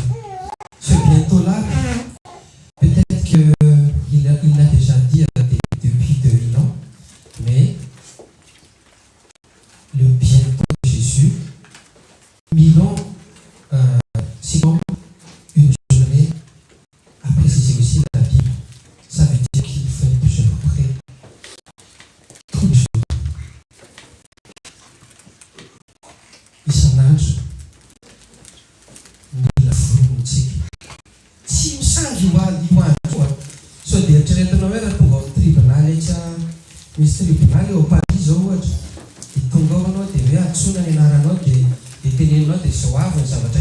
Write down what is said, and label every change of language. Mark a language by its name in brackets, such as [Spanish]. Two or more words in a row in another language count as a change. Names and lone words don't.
[French] Ce bientôt-là, peut-être qu'il l'a déjà dit depuis 2000 ans, mais le bientôt de Jésus, 1000 ans, sinon une journée, a précisé aussi la Bible. Ça veut dire qu'il faut être toujours prêt. Toujours. [Malagasy] Isan'andro mila vorontsika tsy misangy io andro sao dia eritreretinao hoe raha tonga ao tribonaly etsy misy tribonaly eo Paris zao ohatra tonga ao anao dia hoe antsona ny anaranao dia teneninao dia zao avy ny zavatra